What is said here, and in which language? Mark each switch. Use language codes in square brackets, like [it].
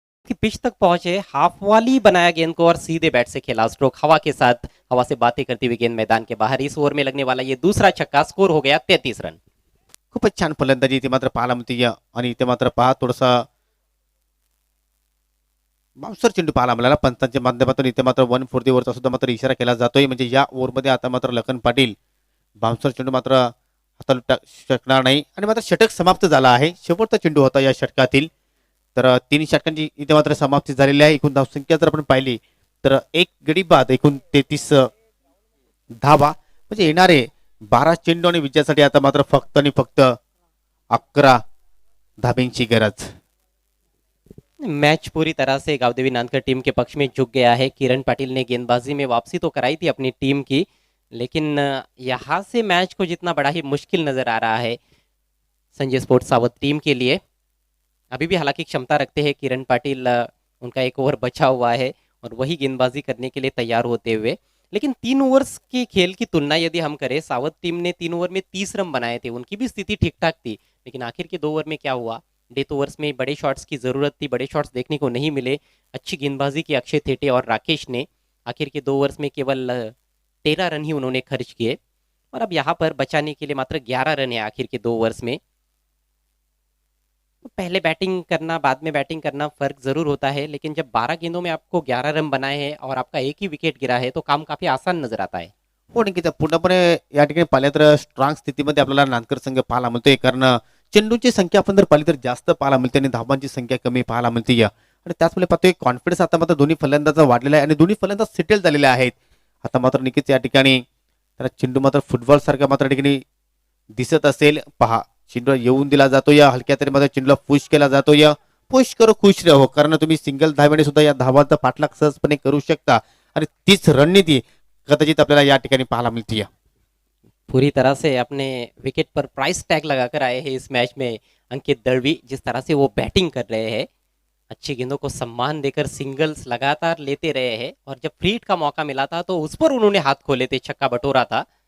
[hi] कि पिच तक पहुंचे, हाफ वाली बनाया गेंद को और सीधे बैट से खेला स्ट्रोक हवा के साथ, हवा से बातें करती हुई गेंद मैदान के बाहर। इस ओवर में लगने वाला ये दूसरा छक्का, स्कोर हो गया 33 रन। [mr] खूपच छान फलंदाजी इथे मात्र पाहायला मिळते आणि इथे मात्र पहा थोडसा बाउन्सर चेंडू पाहायला मिळाला पंचांच्या माध्यमातून. इथे मात्र 1 वरचा सुद्धा मात्र इशारा केला जातोय, म्हणजे या ओव्हरमध्ये आता मात्र लखन पाटील बाउन्सर चेंडू मात्र हाताळू शकणार नाही आणि मात्र षटक समाप्त झाला आहे. शेवटचा चेंडू होता या षटकातील. तर 3 षटकांची इथे मात्र समाप्ती झालेली आहे. एकूण धावसंख्या जर आपण पाहिली तर एक गडी बाद एकूण 33 धावा, म्हणजे येणारे 12 चेंडू आणि विजयासाठी आता मात्र फक्त आणि फक्त 11 धाब्यांची गरज. [hi] मैच पूरी तरह से गावदेवी नानकर टीम के पक्ष में झुक गया है। किरण पाटिल ने गेंदबाजी में वापसी तो कराई थी अपनी टीम की, लेकिन यहाँ से मैच को जितना बड़ा ही मुश्किल नजर आ रहा है संजय स्पोर्ट्स सावत टीम के लिए। अभी भी हालांकि क्षमता रखते हैं किरण पाटिल, उनका एक ओवर बचा हुआ है और वही गेंदबाजी करने के लिए तैयार होते हुए। लेकिन 3 ओवर्स की खेल की तुलना यदि हम करें, सावत टीम ने 3 ओवर में 30 रन बनाए थे, उनकी भी स्थिति ठीक ठाक थी, लेकिन आखिर के 2 ओवर में क्या हुआ, डेथ ओवर्स में बड़े शॉट्स की ज़रूरत थी, बड़े शॉट्स देखने को नहीं मिले। अच्छी गेंदबाजी की अक्षय थेटे और राकेश ने, आखिर के 2 ओवर्स में केवल 13 रन ही उन्होंने खर्च किए और अब यहाँ पर बचाने के लिए मात्र 11 रन है आखिर के 2 ओवर्स में। तो पहले बैटिंग करना बाद में बैटिंग करना फ़र्क ज़रूर होता है, लेकिन जब 12 गेंदों में आपको 11 रन बनाए हैं और आपका एक ही विकेट गिरा है तो काम काफ़ी आसान नज़र आता है। [mr] हो नक्कीच पूर्णपणे या ठिकाणी पाहिलं तर स्ट्रॉंग स्थितीमध्ये आपल्याला नानकर संघ पाहायला मिळतोय, कारण चेंडूची संख्या आपण जर पाहिली तर जास्त पाहायला मिळते आणि धावांची संख्या कमी पाहायला मिळते. आणि त्याचमुळे पाहतोय कॉन्फिडन्स आता मात्र दोन्ही फलंदाजांचा वाढलेला आहे आणि दोन्ही फलंदाज सेटल झालेले आहेत. आता मात्र नक्कीच या ठिकाणी तर चेंडू मात्र फुटबॉल सारखा मात्र या ठिकाणी दिसत असेल. पहा, चेंडू येऊन दिला जातो, या हलक्या तरी मध्ये चेंडूला पुश केला जातो. या [hi] पुश करो खुश रहो, [mr] कारण तुम्ही सिंगल धाव्याने सुद्धा या धावांचा पाठलाग सहजपणे करू शकता आणि तीच रणनीती कदाचित आपल्याला या ठिकाणी पाहायला मिळते. [hi] पूरी तरह से अपने विकेट पर प्राइस टैग लगाकर आए हैं इस मैच में अंकित दळवी। जिस तरह से वो बैटिंग कर रहे हैं, अच्छी गेंदों को सम्मान देकर सिंगल्स लगातार लेते रहे हैं और जब फ्री हिट का मौका मिला था तो उस पर उन्होंने हाथ खोले थे, छक्का बटोरा था।